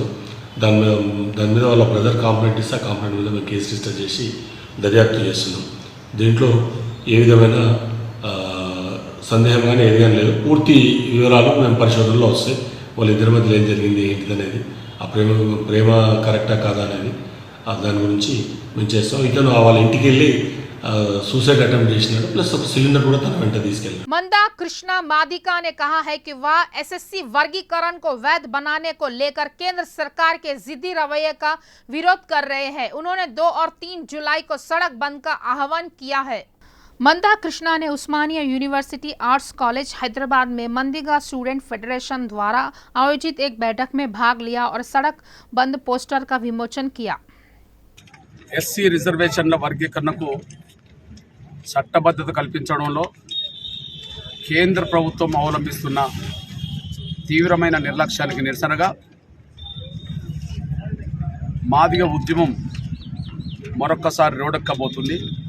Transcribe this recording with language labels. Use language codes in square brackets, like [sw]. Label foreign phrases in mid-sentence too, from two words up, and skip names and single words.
[te] దాని మీద వాళ్ళ బ్రదర్ కంప్లైంట్ ఇస్తే ఆ కంప్లైంట్ మీద మేము [en] case register [te] చేసి దర్యాప్తు చేస్తున్నాం। దీంట్లో ఏ విధమైన సందేహం కానీ ఏది కానీ లేదు। పూర్తి వివరాలు మేము పరిశోధనలో వస్తాయి, వాళ్ళిద్దరి మధ్యలో ఏం జరిగింది ఏంటిది అనేది, ఆ ప్రేమ కరెక్టా కాదా అనేది దాని గురించి మేము చేస్తాం। ఇతను వాళ్ళ ఇంటికి వెళ్ళి [en] suicide attempt [te] చేసినాడు, ప్లస్ ఒక సిలిండర్ కూడా తన వెంట తీసుకెళ్ళాడు। [hi] मंदा कृष्णा मादिका ने कहा है कि वह एसएससी वर्गीकरण को वैध बनाने को लेकर केंद्र सरकार के जिद्दी रवैये का विरोध कर रहे हैं। उन्होंने 2 और 3 जुलाई को सड़क बंद का आह्वान किया है। मंदा कृष्णा ने उस्मानिया यूनिवर्सिटी आर्ट्स कॉलेज हैदराबाद में मंदिगा स्टूडेंट फेडरेशन द्वारा आयोजित एक बैठक में भाग लिया और सड़क बंद पोस्टर का विमोचन किया। [te] ఎస్సీ రిజర్వేషన్ల వర్గీకరణకు చట్టబద్ధత కల్పించడంలో కేంద్ర ప్రభుత్వం అవలంబిస్తున్న తీవ్రమైన నిర్లక్ష్యానికి నిరసనగా మాదిగ ఉద్యమం మరొక్కసారి రోడెక్కబోతుంది।